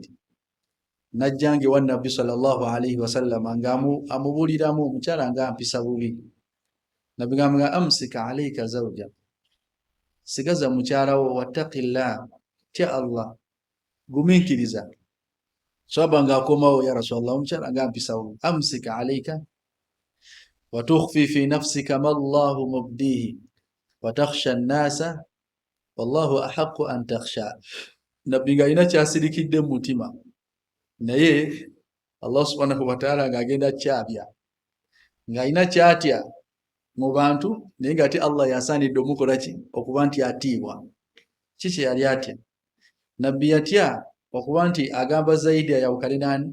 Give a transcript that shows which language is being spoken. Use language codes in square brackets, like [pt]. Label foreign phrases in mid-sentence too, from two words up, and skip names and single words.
[lg] Najjange wa nabbi [ar] صلى الله عليه وسلم [lg] nga amubuuliramu omukyala nga ampisa bubi. Nabbi nga [ar] أمسك عليك زوجك, [lg] sigaza mukyala wo, wattaqillah, tya Allah, gumiikiriza. Sahaba nga akomawo, [ar] يا رسول الله, [lg] omukyala nga ampisa bubi. [ar] أمسك عليك وتخفي في نفسك ما الله مبديه وتخشى الناس والله أحق أن تخشى. [lg] Nabbi nga alina kyasirikidde mu mutima, naye Allah [ar] سبحانه وتعالى [lg] nga agenda kyabya, nga alina kyatya mu bantu, naye nga ate Allah yasaanidde omukola ki? Okuba nti atiibwa. Kiki yali atya? Nabbi yatya okuba nti agamba Zaidi ayawukane nani?